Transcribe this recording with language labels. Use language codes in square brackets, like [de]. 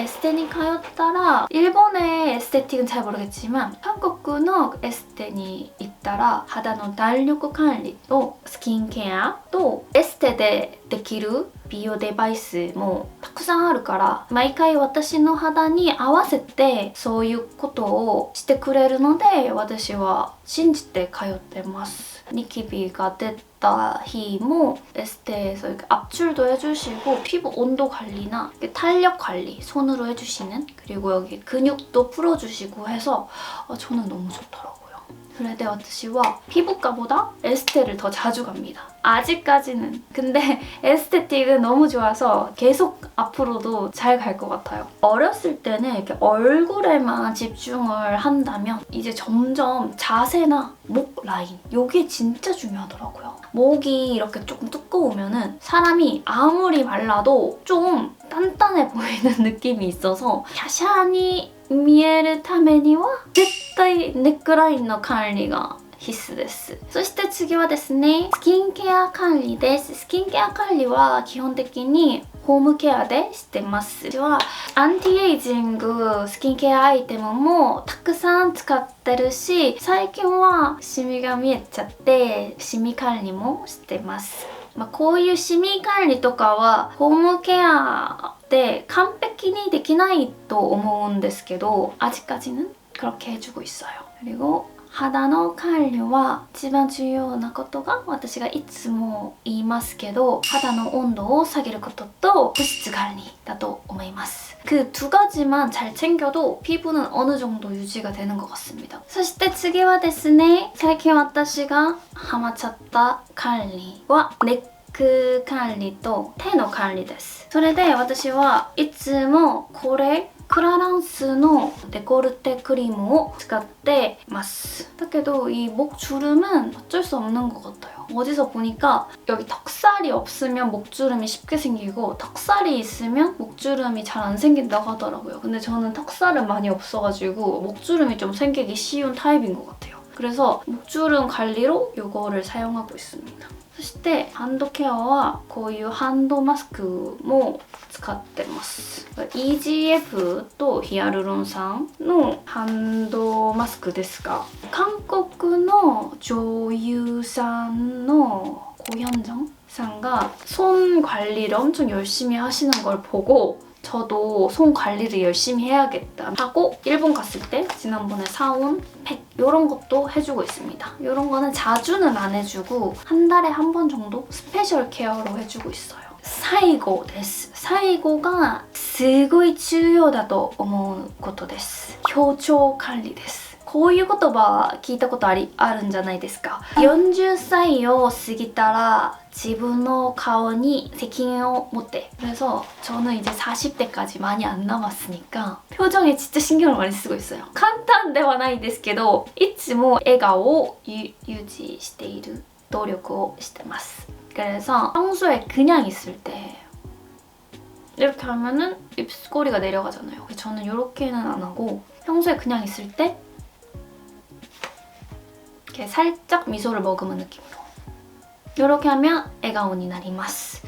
[ja] エステに通ったら [ko] 일본의 에스테틱은 잘 모르겠지만 한국 [ja] のエステに行ったら肌の弾力管理とスキンケアとエステでできる美容デバイスもたくさんあるから毎回私の肌に合わせてそういうことをしてくれるので私は信じて通ってます。ニキビが出た日もエステ [ko] 에서 이렇게 압출도 해주시고 피부 온도 관리나 탄력 관리 손으로 해주시는 그리고 여기 근육도 풀어주시고 해서 저는 너무 좋더라고요. [ja] それで私は [ko] 피부과보다 에스테를 더 자주 갑니다. 아직까지는. 근데 에스테틱은 너무 좋아서 계속 앞으로도 잘 갈 것 같아요. 어렸을 때는 이렇게 얼굴에만 집중을 한다면 이제 점점 자세나 목 라인 이게 진짜 중요하더라고요. 목이 이렇게 조금 두꺼우면은 사람이 아무리 말라도 좀 단단해 보이는 느낌이 있어서 샤샤니 [ja] 見えるためには絶対ネックラインの管理が必須です。そして次はですね、スキンケア管理です。スキンケア管理は基本的にホームケアでしてます。私はアンティエイジングスキンケアアイテムもたくさん使ってるし、最近はシミが見えちゃってシミ管理もしてます。こういうシミ管理とかはホームケアで完璧にできないと思うんですけど [ko] 아직까지는 그렇게 해주고 있어요. 그리고 [ja] 肌の管理は一番重要なことが私がいつも言いますけど肌の温度を下げることと保湿管理だと思います. [ko] 그 두 가지만 잘 챙겨도 피부는 어느 정도 유지가 되는 것 같습니다. [ja] そして次はですね、最近私がハマっちゃった管理はネック管理と手の管理です。それで私はいつもこれクラランスのデコルテクリームを使ってます. だけど [ko] 이 목주름은 어쩔 수 없는 것 같아요. 어디서 보니까 여기 턱살이 없으면 목주름이 쉽게 생기고 턱살이 있으면 목주름이 잘 안 생긴다고 하더라고요. 근데 저는 턱살은 많이 없어가지고 목주름이 좀 생기기 쉬운 타입인 것 같아요. 그래서 목주름 관리로 이거를 사용하고 있습니다. [ja] そしてハンドケアはこういうハンドマスクも使ってます。 EGF とヒアルロン酸のハンドマスクですが、韓国の女優さんの [ko] 고현정さんが손 관리를 엄청 열심히 하시는 걸 보고 저도 손 관리를 열심히 해야겠다 하고 일본 갔을 때 지난번에 사온 팩 이런 것도 해주고 있습니다. 이런 거는 자주는 안 해주고 한 달에 한 번 정도 스페셜 케어로 해주고 있어요. [ja] 最後です。最後がすごい重要だと思うことです。表情管理です。こういう言葉聞いたことあるんじゃないですか。 40歳を過ぎたら自分の顔に責任を持って. [ko] 그래서 저는 이제 40대까지 많이 안 남았으니까 표정에 진짜 신경을 많이 쓰고 있어요. [ja] 簡単ではないですけどいつも笑顔を유지している努力をしてます. [ko] 그래서 평소에 그냥 있을 때 이렇게 하면은 입꼬리가 내려가잖아요. 저는 이렇게는 안 하고 평소에 그냥 있을 때 이렇게 살짝 미소를 머금은 느낌으로 이렇게 하면 [ja] 애가온이 나리마스.